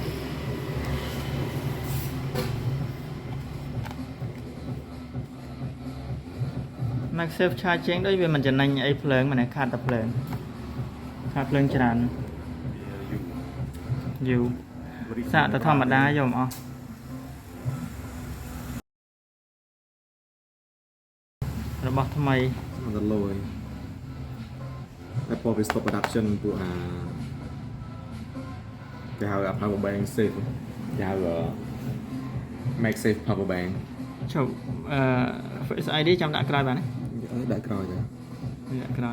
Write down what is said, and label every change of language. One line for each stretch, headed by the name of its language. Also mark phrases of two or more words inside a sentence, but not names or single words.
Khmer: MagSafe charging ដូចវាមិនចំណេញអីភ្លើងមិនខាតតែភ្លើងច្រើនយូរសាកតែធម្មតាយកមកអស់របស់ថ្មី អត់លយ Apple វា
English: stop production
Khmer: ពួកគេហៅ
English: power bank safe
Khmer: គេហៅ
English: MagSafe power bank
Khmer: ជប់Face ID ចាំដាក់ក្រោយបានទេ ដាក់ក្រោយទៅ ដាក់ក្រោយ